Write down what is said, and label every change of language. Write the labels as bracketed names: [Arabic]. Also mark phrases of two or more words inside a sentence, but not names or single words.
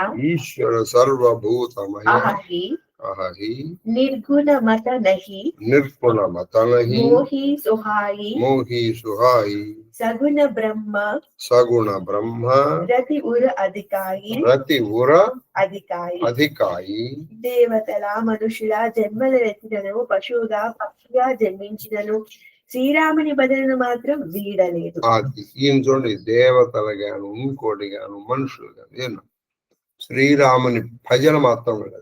[Awadhi] ईश्वर सर्वभूतमय अहहि अहि निर्गुण मत नहीं निर्गुण मत नहीं मोहि सुहाई मोहि सुहाई सगुण ब्रह्म सगुण ब्रह्म रति उर अधिकाई रति उर అధికాయి अधिकाई [Telugu] దేవతల మనుషుల జన్మలెత్తినను పశువుగా పక్షిగా జన్మించినను శ్రీరాముని బదులను మాత్రం వీడలేదు. అది ఈయన చూడండి, దేవతలు గాను ఇంకోటి గాను మనుషులు గాను ఏమన్నా శ్రీరాముని భజన మాత్రం లేదు.